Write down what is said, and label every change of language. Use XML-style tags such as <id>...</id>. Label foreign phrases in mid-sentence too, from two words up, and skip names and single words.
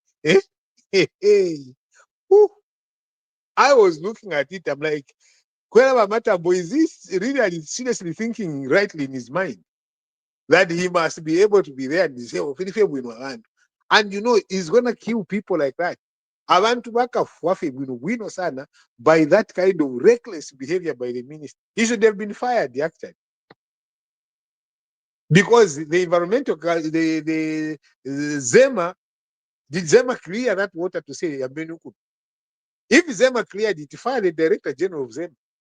<en>I was looking at it, I'm like, wherever Matambo, is this really seriously thinking rightly in his mind? That he must be able to be there and say, oh, and he's going to kill people like that.</en> <bem>Abantu bakafuafe sana</bem> <en>by that kind of reckless behavior by the minister. He should have been fired, actually. Because the environmental, the Zema, did Zema clear that water to say Yambenuku? If Zema cleared it, fire the Director General of Zema.</en>